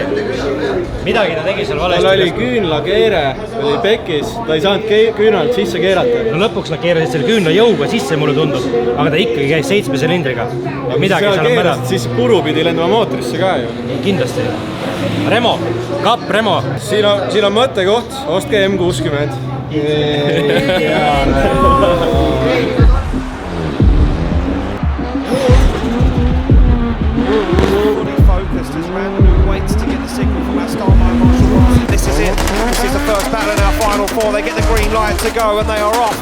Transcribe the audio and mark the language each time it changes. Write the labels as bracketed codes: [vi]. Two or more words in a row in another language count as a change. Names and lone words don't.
[et] Midagi ta tegi seal valesti. Tal oli küünlakeere, oli pekis, ta ei saanud küünalt sisse keerata. No lõpuks nad keerasid selle küünla jõuga sisse, mulle tundus, aga ta ikkagi käis 7 silindriga. Midagi seal on mäda. Siis puru pidi lendama mootorisse ka ju. Kindlasti. Remo, kapp Remo. Siin on mõttekoht, ostke M60. [en] Focused as Randall waits to get the signal from that start line Marshall Rossi. This is it. This is the first battle in our final 4. They get the green light to go and they are off.